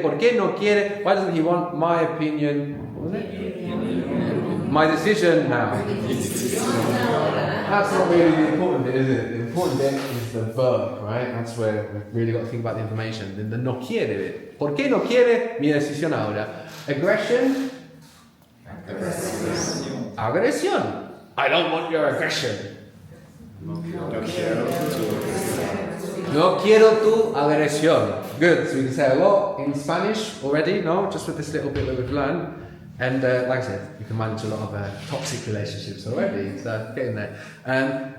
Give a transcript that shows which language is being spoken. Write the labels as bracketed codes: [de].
[es] ¿Por qué no quiere? [en] Why doesn't he want my opinion? What was it? My decision now. That's not really the important bit, is it? The important bit is the verb, right? That's where we've really got to think about the information. [es] The no quiere bit. ¿Por qué no quiere mi decisión ahora? [en] Aggression. [es] Agresión. [en] I don't want your aggression. [es] No quiero tu agresión. [en] Good. So we can say a lot in Spanish already, no? Just with this little bit that we've learned. And like I said, you can manage a lot of toxic relationships already, so get in there.